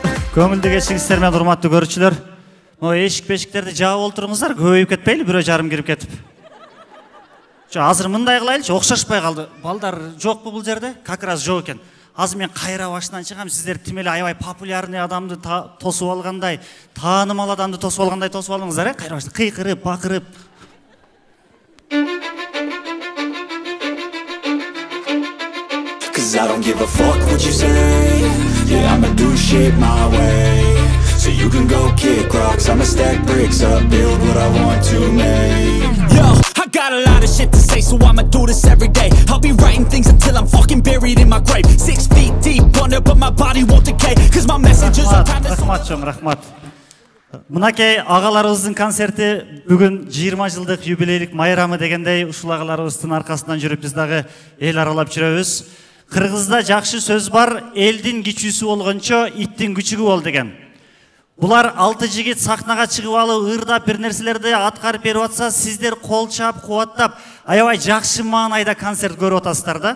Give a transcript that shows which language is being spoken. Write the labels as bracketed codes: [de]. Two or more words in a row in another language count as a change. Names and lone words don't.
[ky] Көңілді кешіңіздер мен урматтуу көрүүчүлөр. Эшик-бешиктерди жаап олтуруңуздар, көбөйүп кетпейли, бирөө жарым кирип кетип. Азыр мындай кылайлычы, окшошпой калды. Балдар жокпу бул жерде? Как раз жок экен. Азыр мен кайра башынан чыгам, сиздер тим эле аябай популярный адамды тосуп алгандай, таанымал адамды тосуп алгандай тосуп алыңыздар, кайра башынан кыйкырып, бакырып. [en] Cause I don't give a fuck what you say. Yeah, I'ma do shit my way. So you can go kick rocks, I'ma stack bricks up, build what I want to make. Yo, I got a lot of shit to say, so I'ma do this every day. I'll be writing things until I'm fucking buried in my grave. 6 feet deep under, but my body won't decay. Cause my messages are timeless. [ky] Рахмат. Мынакей агаларыбыздын концерти бүгүн 20 жылдык юбилейлик майрамы дегендей, ушул агаларыбыздын аркасынан жүрүп биз дагы эл аралап жүрөбүз. Кыргызда жакшы сөз бар, элдин кичүүсү болгончо иттин күчүгү бол деген. Булар 6 жигит сахнага чыгып алып, ырдап бир нерселерди аткарып берип атса, сиздер кол чап, кубаттап, аябай жакшы маанайда концерт көрүп атасыздар да.